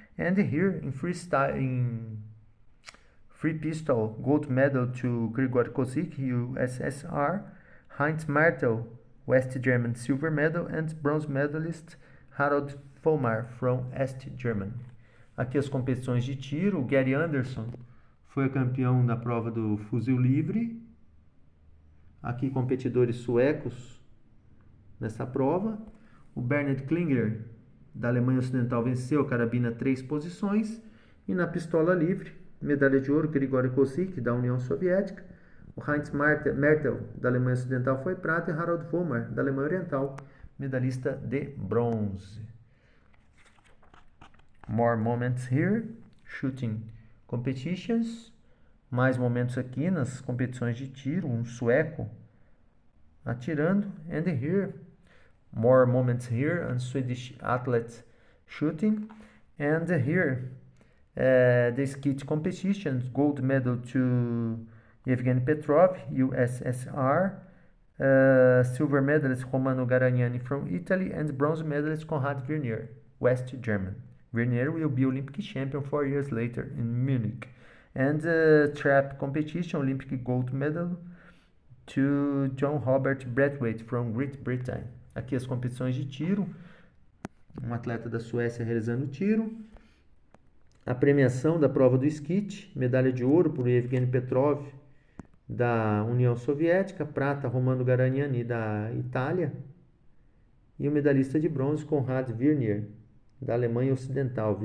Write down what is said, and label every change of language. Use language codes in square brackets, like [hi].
[en] And here in freestyle, in free pistol, gold medal to Grigor Kozik, USSR, Heinz Martel, West German, silver medal, and bronze medalist Harold Volmar from East Germany. [pt] Aqui as competições de tiro, o Gary Anderson foi campeão da prova do fuzil livre. Aqui competidores suecos nessa prova. O Bernhard Klinger, da Alemanha Ocidental, venceu a carabina 3 posições. E na pistola livre, medalha de ouro, Grigori Kozik, da União Soviética. O Heinz Mertel, da Alemanha Ocidental, foi prata. E Harold Volmar, da Alemanha Oriental, medalhista de bronze. [en] More moments here. Shooting competitions. [pt] Mais momentos aqui nas competições de tiro. Um sueco atirando. [en] And here, more moments here on Swedish athletes shooting. And here, the skeet competitions. Gold medal to Yevgeny Petrov, USSR. Silver medalist Romano Garagnani from Italy. And bronze medalist Konrad Vernier, West German. Vernier will be Olympic champion 4 years later in Munich. And trap competition, Olympic gold medal to John Robert Braithwaite from Great Britain. [pt] Aqui as competições de tiro. Um atleta da Suécia realizando tiro. A premiação da prova do skeet, medalha de ouro por Yevgeny Petrov da União Soviética, prata Romano Garagnani da Itália e o medalhista de bronze Konrad Vernier da Alemanha Ocidental.